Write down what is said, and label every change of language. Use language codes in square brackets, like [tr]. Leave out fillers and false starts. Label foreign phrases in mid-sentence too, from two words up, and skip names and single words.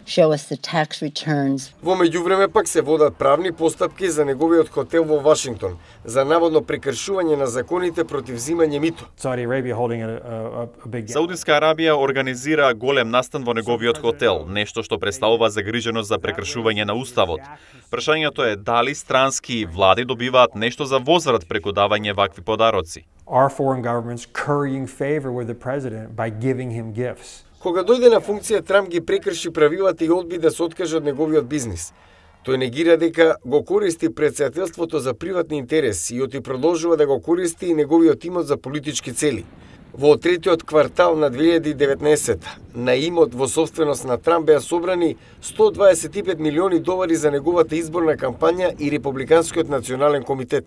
[mk] Во меѓувреме пак се водат правни постапки за неговиот хотел во Вашингтон за наводно прекршување на законите против взимање мито. Саудитска Арабија организира голем настан во неговиот хотел, нешто што представува загриженост за прекршување на уставот. Прашањето е дали странски влади добиваат нешто за возврат преку давање вакви подароци. [en] Our foreign governments currying favor with the president by giving him gifts. [mk] Кога дојде на функција, Трамп ги прекрши правилата и одби да се откаже од неговиот бизнис. Тој негира дека го користи претседателството за приватни интереси и оти продолжува да го користи и неговиот имот за политички цели. Во третиот квартал на 2019 на имот во собственост на Трамп беа собрани $125 милиони за неговата изборна кампања и Републиканскиот национален комитет.